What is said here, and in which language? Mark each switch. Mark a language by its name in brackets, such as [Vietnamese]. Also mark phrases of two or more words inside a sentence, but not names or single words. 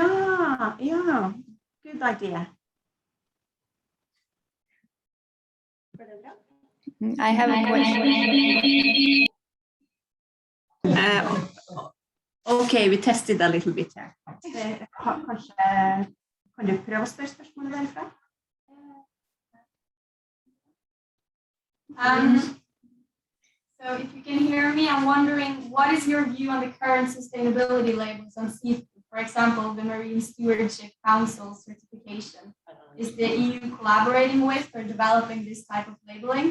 [English] Yeah. Good idea. I have a question. Okay, we tested a little bit here. [Norwegian] Kanskje kan du prøve å spørre spørsmålet derfra? [English] So if you can hear me, I'm wondering, what is your view on the current sustainability labels on seafood? For example, the Marine Stewardship Council certification. Is the EU collaborating with or developing this type of labeling?